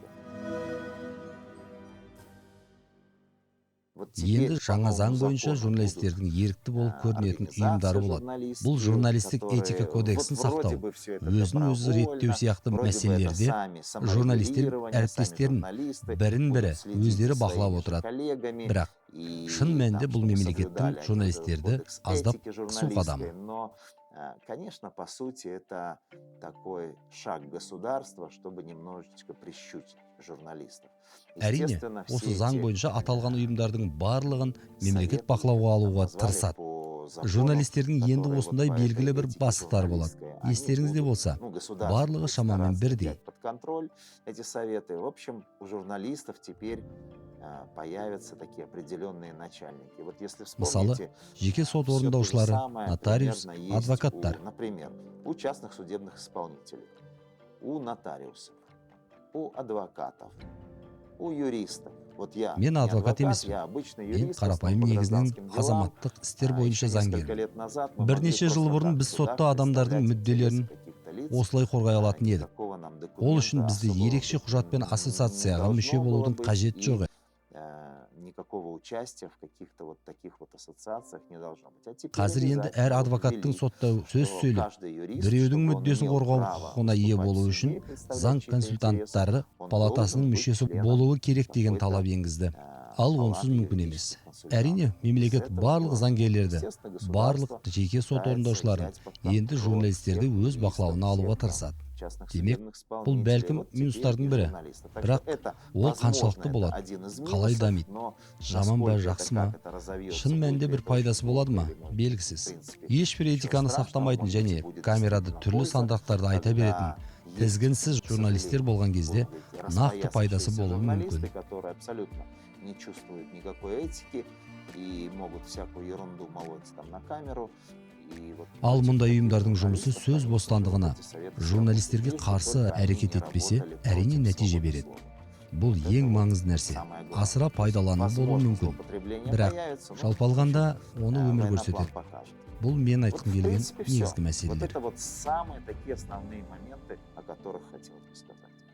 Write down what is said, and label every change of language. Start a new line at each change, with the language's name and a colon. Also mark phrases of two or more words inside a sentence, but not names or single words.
Kazakh: Енді жаңа заң бойынша журналистердің ерікті болып көрінетін ұйымдары болады. Бұл журналистік этика кодексін сақтау, өзін-өзі реттеу сияқты мәселелерде журналистер әріптестерін бірін-бірі өздері бақылап отырады. Бірақ шын мәнінде бұл мемлекеттің журналистерді аздап қысу қадамы.
Russian: Конечно, по сути, это такой шаг государства, чтобы немножечко прищучить журналистов.
Kazakh: Әрине, осы заң бойынша аталған ұйымдардың барлығын мемлекет бақылауға алуға тырысады. Журналистердің енді осындай белгілі бір бастықтары болады. Естеріңізде болса, барлығы шамамен бірдей.
Russian: В общем, у журналистов теперь появятся такие определенные начальники. Вот если вспомните,
Kazakh: жеке сот орындаушылары, нотариус, адвокаттар.
Russian: Например, у частных судебных исполнителей, у нотариусов, у адвокатов, у юристов.
Kazakh: Мен адвокат емеспін. Мен қарапайым негізінен азаматтық істер бойынша заңгер. Бірнеше жыл бұрын біз сотта адамдардың мүдделерін осылай қорғай алатын едік. Ол үшін бізде ерекше құжатпен ассоциацияға мүше болудың қажеті жоқ.
Russian: Никакого участия в каких-то вот таких вот ассоциациях не должно быть.
Kazakh: Қазір енді әр адвокаттың сотта сөз сөйлеп, біреудің мүддесін қорғау құқығына ие болу үшін заң консультанттары палатасының мүшесі болуы керек деген талап енгізді. Ал онсыз мүмкін емес. Әрине, мемлекет барлық заңгерлерді, барлық жеке сот орындаушыларын, енді журналистерді өз бақылауына алуға тырысады. Демек, бұл бәлкім минустардың бірі. Бірақ ол қаншалықты болады? Қалай дамиды? Жаман ба, жақсы ма? Шын мәнінде бір пайдасы болады ма? Белгісіз. Ешбір этиканы сақтамайтын және камерада түрлі сандақтарды айта беретін тізгінсіз журналистер болған кезде нақты пайдасы болуы мүмкін.
Russian: Не чувствуют никакой этики и могут всякую ерунду молоть там на камеру.
Kazakh: Ал мұндай ұйымдардың жұмысы сөз бостандығына, журналистерге қарсы әрекет етпесе, әрине нәтиже береді. Бұл ең маңызды нәрсе. Асыра пайдалану болуы мүмкін. Бірақ жалпы алғанда оны өмір көрсетеді. Бұл мен айтқым келген негізгі мәселелер.
Russian: Это вот самые такие основные моменты, о которых хотел бы сказать.